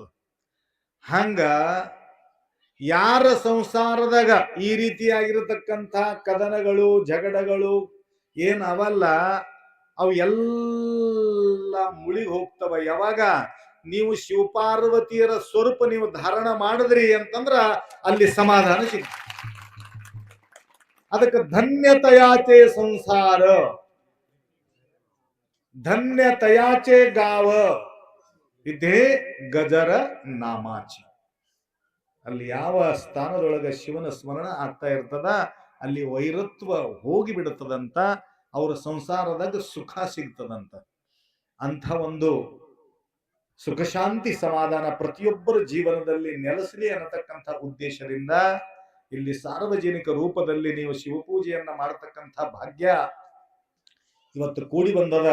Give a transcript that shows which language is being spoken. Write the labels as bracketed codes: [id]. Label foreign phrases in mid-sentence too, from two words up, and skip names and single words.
[kn] ಹಂಗ ಯಾರ ಸಂಸಾರದಾಗ ಈ ರೀತಿಯಾಗಿರತಕ್ಕಂಥ ಕದನಗಳು ಜಗಳಗಳು ಏನ್ ಅವಲ್ಲ, ಅವು ಎಲ್ಲ ಮುಳಿಗ್ ಹೋಗ್ತವ. ಯಾವಾಗ ನೀವು ಶಿವಪಾರ್ವತಿಯರ ಸ್ವರೂಪ ನೀವು ಧಾರಣ ಮಾಡಿದ್ರಿ ಅಂತಂದ್ರ ಅಲ್ಲಿ ಸಮಾಧಾನ ಸಿಗ್ತದೆ. [mr] ಅದಕ್ಕೆ धन्यतयाचे संसार धन्यतयाचे गाव इथे गजर नामाची. [kn] ಅಲ್ಲಿ ಯಾವ ಸ್ಥಾನದೊಳಗ ಶಿವನ ಸ್ಮರಣ ಆಗ್ತಾ ಇರ್ತದ ಅಲ್ಲಿ ವೈರತ್ವ ಹೋಗಿ ಬಿಡುತ್ತದಂತ, ಅವರ ಸಂಸಾರದಾಗ ಸುಖ ಸಿಗ್ತದಂತ. ಅಂಥ ಒಂದು ಸುಖ ಶಾಂತಿ ಸಮಾಧಾನ ಪ್ರತಿಯೊಬ್ಬರ ಜೀವನದಲ್ಲಿ ನೆಲೆಸಲಿ ಅನ್ನತಕ್ಕಂಥ ಉದ್ದೇಶದಿಂದ ಇಲ್ಲಿ ಸಾರ್ವಜನಿಕ ರೂಪದಲ್ಲಿ ನೀವು ಶಿವಪೂಜೆಯನ್ನ ಮಾಡತಕ್ಕಂಥ ಭಾಗ್ಯ ಇವತ್ತು ಕೂಡಿ ಬಂದದ.